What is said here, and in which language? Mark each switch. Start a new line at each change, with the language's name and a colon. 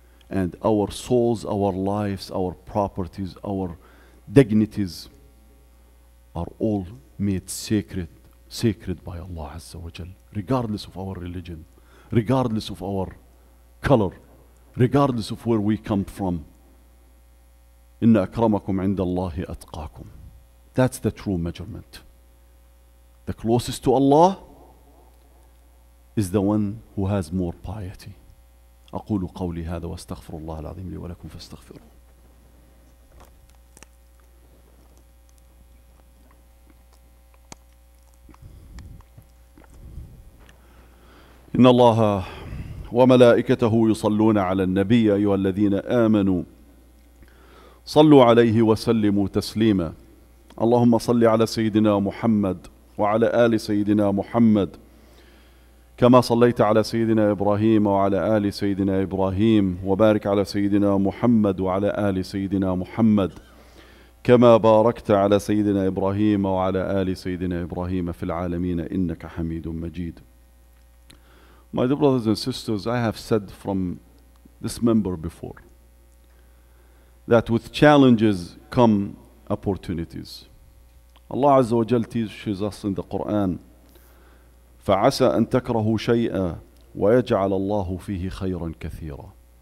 English: And our souls, our lives, our properties, our dignities are all made sacred by Allah Azza wa Jal, regardless of our religion, regardless of our color, regardless of where we come from.
Arabic: Inna akramakum inda Allahi atqakum.
English: That's the true measurement. The closest to Allah is the one who has more piety.
Arabic: أقول قولي هذا واستغفر الله العظيم لي ولكم فاستغفروه. إن الله وملائكته يصلون على النبي أيها الذين آمنوا صلوا عليه وسلموا تسليما. اللهم صل على سيدنا محمد وعلى آل سيدنا محمد كما صليت على سيدنا إبراهيم وعلى آل سيدنا إبراهيم وبارك على سيدنا محمد وعلى آل سيدنا محمد كما باركت على سيدنا إبراهيم وعلى آل سيدنا إبراهيم في العالمين إنك حميد مجيد.
English: My dear brothers and sisters, I have said from this member before that with challenges come opportunities. Allah Azza wa Jal teaches us in the Quran,
Arabic: فَعَسَى أَن تَكْرَهُ شَيْئًا وَيَجْعَلَ اللَّهُ فِيهِ خَيْرًا كَثِيرًا.